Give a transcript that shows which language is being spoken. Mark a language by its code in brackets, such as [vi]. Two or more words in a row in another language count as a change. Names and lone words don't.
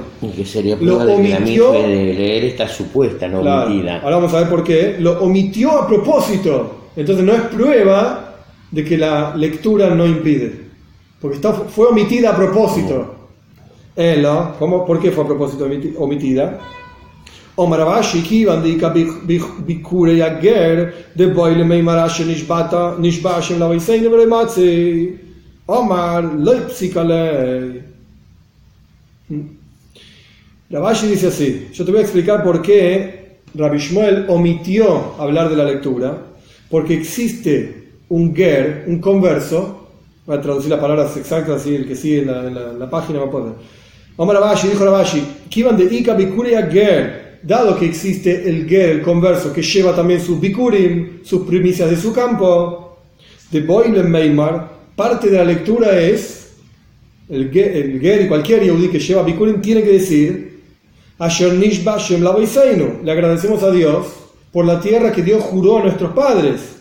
[es] Y que sería prueba de que la mitzvah de leer está supuesta, no claro, omitida. Ahora vamos a ver por qué. Lo omitió a propósito. Entonces no es prueba de que la lectura no impide. Porque fue omitida a propósito. ¿Por qué fue a propósito omitida? [arc] Omar Rabashi kivan dika bikure yager de boile meimarash nishbashem la veiseine vrematzi Omar leipsikale. [es] Rabashi dice así. Yo te voy a explicar por qué Rabbi Shmuel omitió hablar de la lectura. Porque existe un ger, un converso, Voy a traducir las palabras exactas, así el que sigue en la página va a poder. Omar Rabashi, dijo Rabashi, [arc] Kivan de Ika Bikuria Ger, [es] dado que existe el Ger, el converso, que lleva también sus Bikurim, sus primicias de su campo, [arc] de Boilen Meimar, [es] parte de la lectura es, el Ger y cualquier Yehudi que lleva Bikurim tiene que decir, [he] Asher Nishba Shem Lavoiseinu, [es] le agradecemos a Dios por la tierra que Dios juró a nuestros padres.